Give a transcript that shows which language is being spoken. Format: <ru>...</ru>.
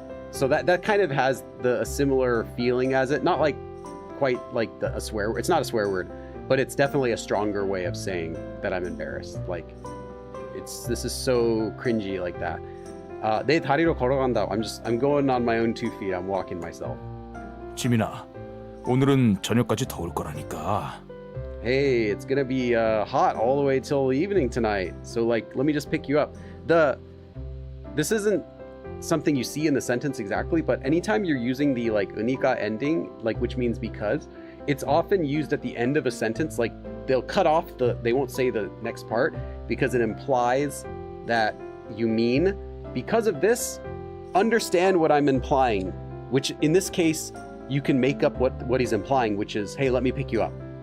<en>So that kind of has a similar feeling as it. Not like quite like a swear. It's not a swear word, but it's definitely a stronger way of saying that I'm embarrassed. Like this is so cringy like that.</en> <ko>내 다리로 걸어간다.</ko> <en>I'm going on my own 2 feet. I'm walking myself.</en> <ko>지민아, 오늘은 저녁까지 더울 거라니까.</ko> <en>Hey, it's gonna be hot all the way till the evening tonight. So like, let me just pick you up. This isn't something you see in the sentence exactly, but anytime you're using the like unika ending, like which means because, it's often used at the end of a sentence. Like they'll cut off they won't say the next part because it implies that you mean, because of this, understand what I'm implying, which in this case, you can make up what he's implying, which is, hey, let me pick you up.</en>